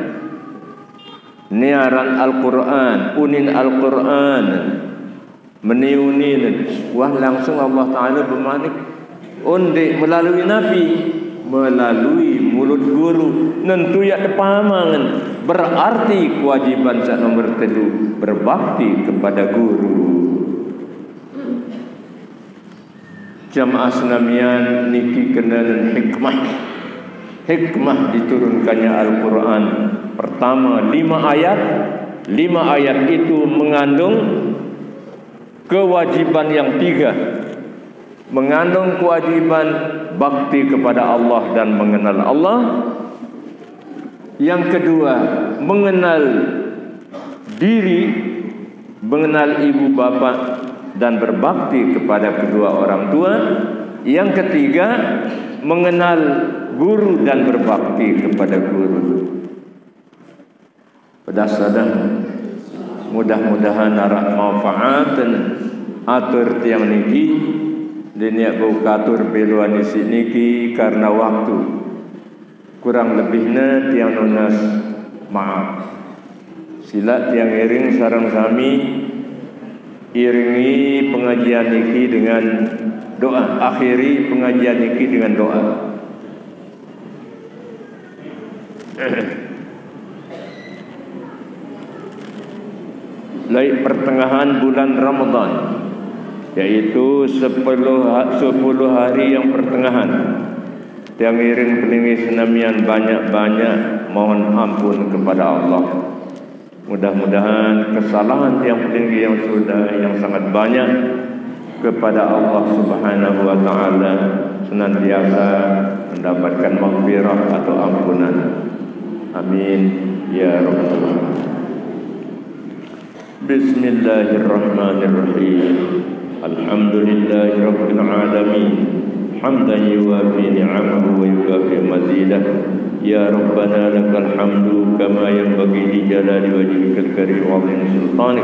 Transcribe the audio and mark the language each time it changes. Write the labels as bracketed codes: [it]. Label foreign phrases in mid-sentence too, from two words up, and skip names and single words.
[sas] niaran Al-Quran unin Al-Quran meniunin wah langsung Allah Ta'ala bermanik undik melalui Nabi melalui mulut guru nentu ya pahamangan berarti kewajiban sak nomor 3 [id] berbakti kepada guru. [sas] Jamaah senamian niki kenalan [id] hikmah diturunkannya Al-Quran. Pertama 5 ayat. 5 ayat itu mengandung kewajiban yang 3. Mengandung kewajiban bakti kepada Allah dan mengenal Allah. Yang kedua, mengenal diri, mengenal ibu bapa dan berbakti kepada kedua orang tua. Yang ketiga, mengenal guru dan berbakti kepada guru. [sas] Pedasadahan mudah-mudahan arak manfaat dan atur tiang niki diniak bukatur beluan isi niki karena waktu kurang lebihnya tiang nunas maaf. Sila tiang iring sarang sami iringi [id] pengajian niki dengan doa. Akhiri pengajian niki dengan doa. Lai pertengahan bulan Ramadan, yaitu 10 hari yang pertengahan. Yang [sas] iring pelingi senamian [id] banyak-banyak mohon ampun kepada Allah. Mudah-mudahan kesalahan yang pelingi yang sudah yang sangat banyak kepada Allah [ar] سبحانه وتعالى [id] senantiasa mendapatkan maghfirah atau ampunan. [ar] آمين يا رب العالمين. بسم الله الرحمن الرحيم. الحمد لله رب العالمين. حمدا يوافي نعمه ويكافئ مزيده. يا ربنا لك الحمد كما ينبغي لجلال وجهك الكريم وعظيم سلطانك.